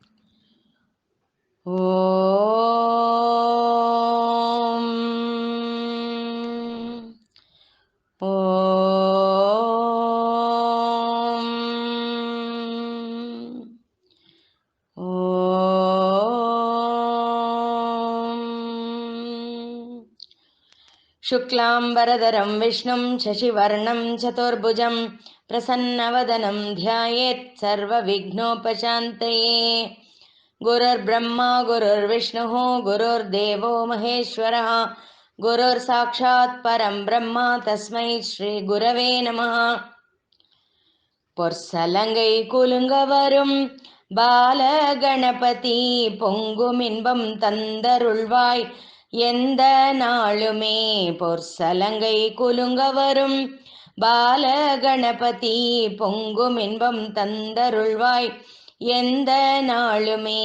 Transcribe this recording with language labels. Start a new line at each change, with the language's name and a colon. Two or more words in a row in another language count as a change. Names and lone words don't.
Sanskrit: ఓం ఓం ఓం శుక్లాంబరధరం విష్ణుం శశివర్ణం చతుర్భుజం ప్రసన్నవదనం ధ్యాయేత్ సర్వవిఘ్నోపశాంతయే. గురుర్బ్రహ్మా గురుర్విష్ణుః గురుర్దేవో మహేశ్వరः గురుర్సాక్షాత్ పరం బ్రహ్మ తస్మై శ్రీ గురవే నమః.
Tamil: பொற்சலங்கை குலுங்கவரும் பாலகணபதி பொங்குமின்பம் தந்தருள்வாய் எந்த நாளுமே. பொற்சலங்கை குலுங்கவரும் பாலகணபதி பொங்குமின்பம் தந்தருள்வாய் எந்த நாளுமே.